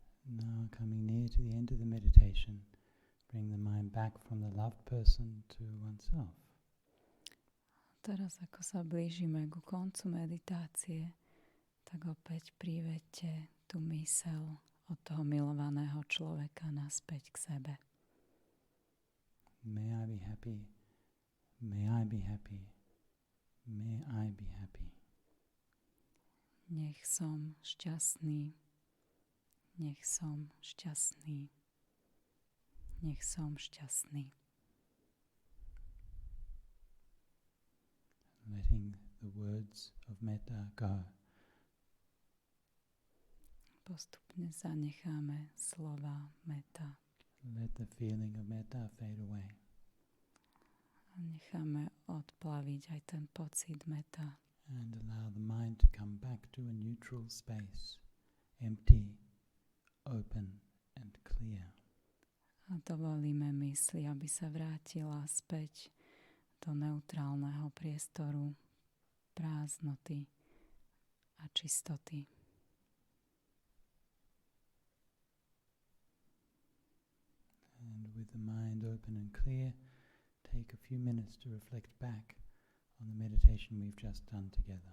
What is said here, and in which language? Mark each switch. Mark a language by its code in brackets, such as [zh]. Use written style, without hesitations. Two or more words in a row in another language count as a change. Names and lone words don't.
[en] Now coming near to the end of the meditation, bring the mind back from the loved person to oneself. [sk] Teraz, ako sa blížime ku koncu meditácie, tak opäť privedte tú myseľ od toho milovaného človeka naspäť k sebe. [en] May I be happy, may I be happy, may I be happy. [sk] Nech som šťastný, nech som šťastný, nech som šťastný. [en] Letting the words of metta go. [sk] Postupne zanecháme slova metta. [en] Let the feeling of metta fade away. [sk] A necháme odplaviť aj ten pocit metta. [en] And allow the mind to come back to a neutral space, empty, open and clear. [sk] A dovolíme mysli, aby sa vrátila späť do neutrálneho priestoru, prázdnoty a čistoty. [en] And with the mind open and clear, take a few minutes to reflect back on the meditation we've just done together.